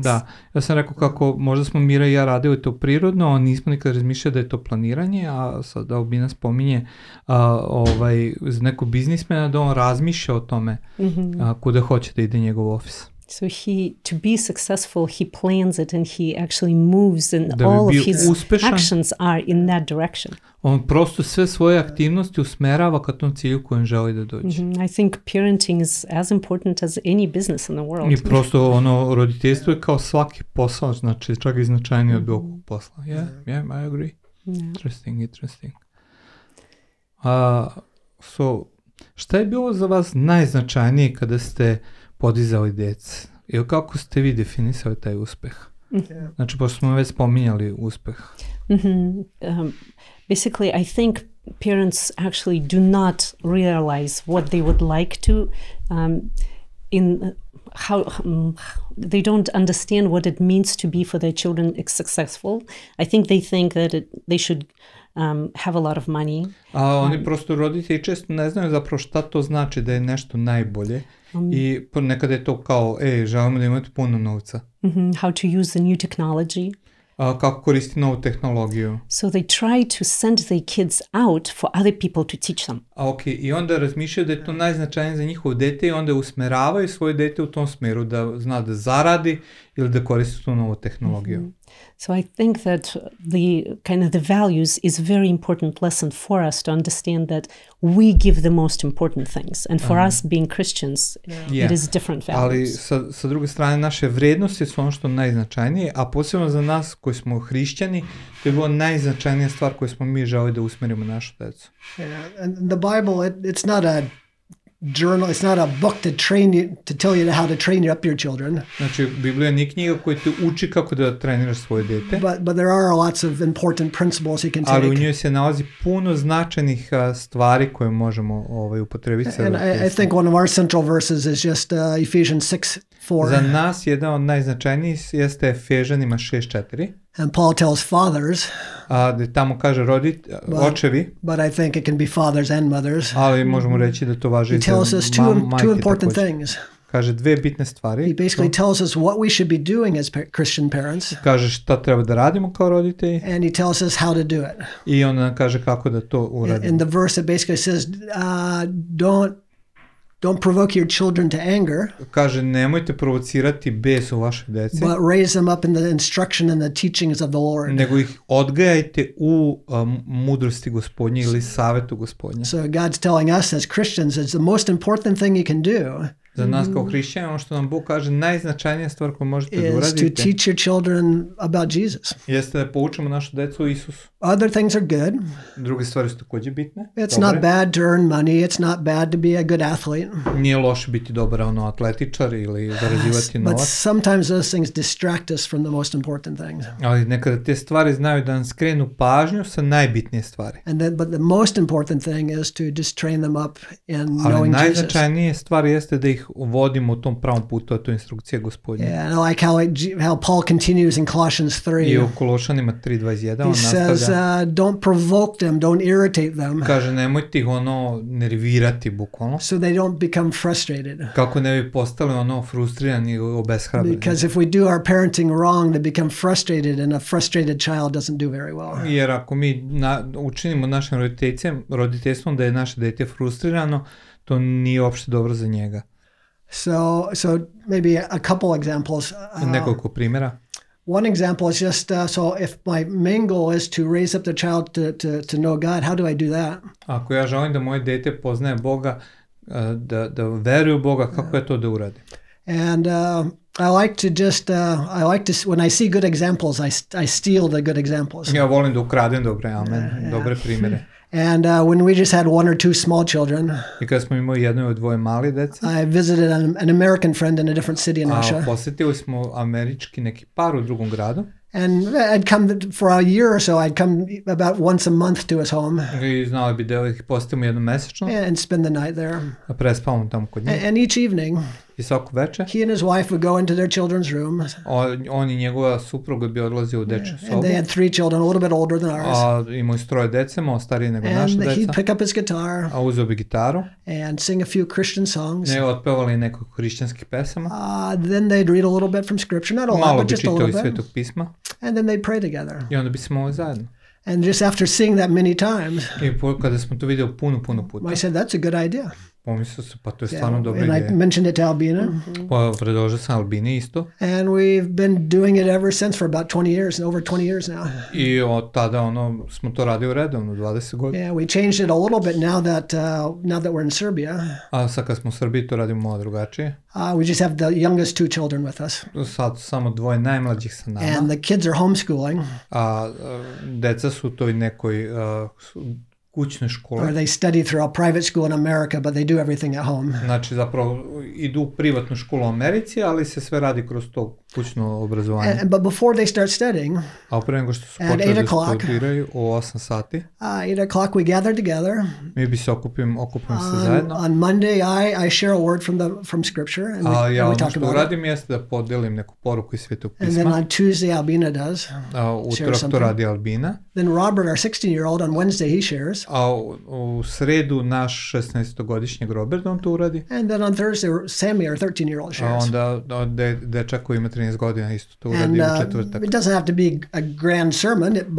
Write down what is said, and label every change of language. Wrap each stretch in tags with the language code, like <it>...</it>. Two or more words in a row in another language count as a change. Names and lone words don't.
<sr>Da, ja sam rekao kako možda smo Mira i ja radili to prirodno, a nismo nikad razmišljali da je to planiranje, a sad Albina spominje za neko biznismena da on razmišlja o tome kuda hoće da ide njegov ofis.</sr> <en>So to be successful, he plans it and he actually moves and all of his actions are in that direction.</en> <sr>On prosto sve svoje aktivnosti usmerava ka tom cilju kojem želi da dođe.</sr> <en>I think parenting is as important as any business in the world.</en> <sr>I prosto roditeljstvo je kao svaki posao, znači čak i značajnije od bilo kog posla.</sr> <en>Yeah, I agree. Interesting. So,</en> <sr>šta je bilo za vas najznačajnije kada ste podizali djece? Ili kako ste vi definisali taj uspeh? Znači, pošto smo već spominjali uspeh.</sr> <en>Basically, I think parents actually do not realize what they would like to they don't understand what it means to be for their children successful. I think they think that they should have a lot of money.</en> <sr>A oni prosto roditelji često ne znaju zapravo šta to znači da je nešto najbolje i nekada je to kao, želimo da imate puno novca.</sr> <en>How to use the new technology.</en> <sr>Kako koristi novu tehnologiju.</sr> <en>So they try to send their kids out for other people to teach them.</en> <sr>I onda razmišljaju da je to najznačajnije za njihovo dete i onda usmeravaju svoje dete u tom smeru da zna da zaradi ili da koristi tu novu tehnologiju.</sr> <en>So I think that the values is very important lesson for us to understand that we give the most important things. And for us being Christians, it is different values.</en> <sr>Ali sa druge strane naše vrednosti su ono što najznačajnije, a posebno za nas koji smo hrišćani, to je bila najznačajnija stvar koju smo mi želi da usmerimo našu decu.</sr> <en>And the Bible, it's not a journal, it's not a book to tell you how to train up your children.</en> <sr>Znači, Biblija nije knjiga koja te uči kako da treniraš svoje dete.</sr> <en>But there are lots of important principles you can take.</en> <sr>Ali u njoj se nalazi puno značajnih stvari koje možemo upotrebiti.</sr> <en>And I think one of our central verses is just Ephesians 6:4.</en> <sr>Za nas jedan od najznačajnijih jeste Efežanima 6:4.</sr> <en>And Paul tells fathers,</en> <sr>da tamo kaže očevi,</sr> <en>but I think it can be fathers and mothers.</en> <sr>Ali možemo reći da to važi i za majke.</sr> <en>He tells us two important things.</en> <sr>Kaže dve bitne stvari.</sr> <en>He basically tells us what we should be doing as Christian parents.</en> <sr>Kaže šta treba da radimo kao roditelji.</sr> <en>And he tells us how to do it.</en> <sr>I onda nam kaže kako da to uradimo.</sr> <en>In the verse it basically says, don't provoke your children to anger.</en> <sr>Kaže, nemojte provocirati bes u vašoj deci.</sr> <en>But raise them up in the instruction and the teachings of the Lord.</en> <sr>Nego ih odgajajte u mudrosti Gospodnje ili savetu Gospodnje.</sr> <en>So God's telling us as Christians, it's the most important thing you can do.</en> <sr>Za nas kao hrišćani, ono što nam Bog kaže, najznačajnija stvar koju možete da uradite</sr> <en>is to teach your children about Jesus.</en> <sr>Jeste da poučimo našu decu o Isusu.</sr> <en>Other things are good.</en> <sr>Druge stvari su takođe bitne.</sr> <en>It's not bad to earn money. It's not bad to be a good athlete.</en> <sr>Nije loše biti dobar atletičar ili zarađivati novac.</sr> <en>But sometimes those things distract us from the most important things.</en> <sr>Ali nekada te stvari znaju da nam skrenu pažnju sa najbitnije stvari.</sr> <en>But the most important thing is to just train them up in knowing</en> <sr>Ali</sr> <en>Jesus.</en> <sr>najznačajnije stvar jeste da ih vodimo u tom pravom putu, a to je instrukcija Gospodnja.</sr> <en>Yeah, and I like how Paul continues in Colossians 3.</en> <sr>I u Kološanima 3:21 on nastavlja.</sr> <en>He says, don't provoke them, don't irritate them.</en> <sr>Kaže, nemojte ih nervirati bukvalno.</sr> <en>So they don't become frustrated.</en> <sr>Kako ne bi postali frustrirani i obeshrabreni.</sr> <en>Because if we do our parenting wrong, they become frustrated, and a frustrated child doesn't do very well.</en> <sr>Jer ako mi učinimo našim roditeljstvom da je naše dete frustrirano, to nije uopšte dobro za njega.</sr> <en>So maybe a couple examples.</en> <sr>Nekoliko primjera.</sr> <en>One example is just so if my main goal is to raise up the child to know God, how do I do that?</en> <sr>Ako ja želim da moje dete poznaje Boga, da veruje u Boga, kako je to da uradim?</sr> <en>And I like to when I see good examples, I steal the good examples.</en> <sr>Ja volim da ukradem dobre primjere.</sr> <en>And when we just had one or two small children,</en> <sr>I kada smo imali jedno ili dvoje mali dece,</sr> <en>I visited an American friend in a different city in Russia.</en> <sr>Posjetili smo američki neki par u drugom gradu.</sr> <en>And I'd come for a year or so. I'd come about once a month to his home.</en> <sr>I znali bi da ih posjetimo jednom mesečno.</sr> <en>And spend the night there.</en> <sr>A prespavamo tamo kod njih.</sr> <en>And each evening,</en> <sr>I svako večer,</sr> <en>he and his wife would go into their children's room.</en> <sr>On i njegova supruga bi odlazio u dečju sobu.</sr> <en>And they had 3 children, a little bit older than ours.</en> <sr>Imali 3 dece, malo stariji nego naša deca.</sr> <en>And he'd pick up his guitar.</en> <sr>A uzeo bi gitaru.</sr> <en>And sing a few Christian songs.</en> <sr>Ne, otpevali nekoliko hrišćanskih pesama.</sr> <en>Then they'd read a little bit from scripture, not a lot, but just a little bit.</en> <sr>Malo bi čitali Svetog pisma.</sr> <en>And then they'd pray together.</en> <sr>I onda bi se molili zajedno.</sr> <en>And just after seeing that many times,</en> <sr>I kada smo to videli puno puta,</sr> <en>I said, that's a good idea.</en> <sr>Pomislio se, pa to je stvarno dobra ideja.</sr> <en>And I mentioned it to Albina.</en> <sr>Pa predložio sam Albini isto.</sr> <en>And we've been doing it ever since for about 20 years, over 20 years now.</en> <sr>I od tada smo to radili redovno, 20 godina.</sr> <en>Yeah, we changed it a little bit now that we're in Serbia.</en> <sr>A sad kad smo u Srbiji to radimo malo drugačije.</sr> <en>We just have the youngest 2 children with us.</en> <sr>Sad samo 2 najmlađih sa nama.</sr> <en>And the kids are homeschooling.</en> <sr>A deca su u toj nekoj kućne škole.</sr> <en>Or they study through a private school in America, but they do everything at home.</en> <sr>Znači zapravo idu u privatnu školu u Americi, ali se sve radi kroz to kućno obrazovanje.</sr> <en>But before they start studying,</en> <sr>a pre nego što su počeli da studiraju u 8 sati,</sr> <en>8 o'clock we gather together.</en> <sr>Mi bi se okupimo se zajedno.</sr> <en>On Monday I share a word from scripture and we talk about it.</en> <sr>Ja ono što uradim jeste da podelim neku poruku iz Svetog pisma.</sr> <en>And then on Tuesday Albina does.</en> <sr>Utorak to radi Albina.</sr> <en>Then Robert, our 16-year-old, on Wednesday he shares.</en> <sr>A u sredu naš 16-godišnjeg Robert on to uradi.</sr> <en>And then on Thursday Sammy, our 13-year-old, shares.</en> <sr>A onda dečak koji ima 13 godina isto to uradi u četvrtak.</sr> <en>It doesn't have to be a grand sermon, but</en>